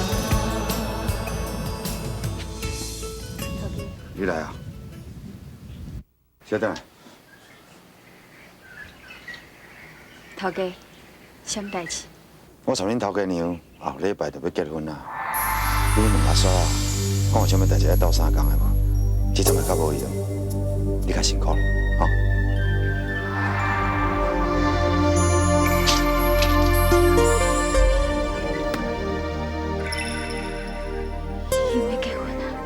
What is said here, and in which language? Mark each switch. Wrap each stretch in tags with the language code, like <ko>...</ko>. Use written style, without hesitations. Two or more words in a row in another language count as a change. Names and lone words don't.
<nan>你来啊！小等。头家，什么代志？我参恁头家娘后礼拜就要结婚啦。你问阿嫂啊，讲有啥物代志要斗相共的无？这阵会较无用，你较辛苦了，吼。因为结婚啊？</nan>